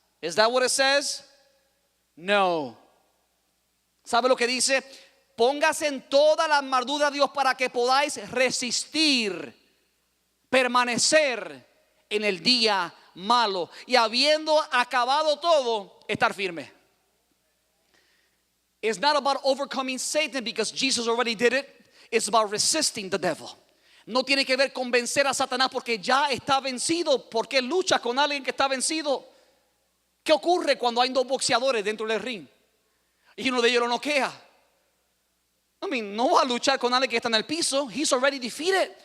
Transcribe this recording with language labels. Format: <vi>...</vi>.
<en>¿Is that what it says? No.</en> <es>¿Sabe lo que dice? Póngase en toda la armadura de Dios para que podáis resistir, permanecer en el día malo, y habiendo acabado todo, estar firme.</es> <en>It's not about overcoming Satan because Jesus already did it. It's about resisting the devil.</en> <es>No tiene que ver con vencer a Satanás porque ya está vencido. ¿Por qué luchas con alguien que está vencido? ¿Qué ocurre cuando hay dos boxeadores dentro del ring y uno de ellos lo noquea? No va a luchar con alguien que está en el piso.</es> <en>He's already defeated.</en>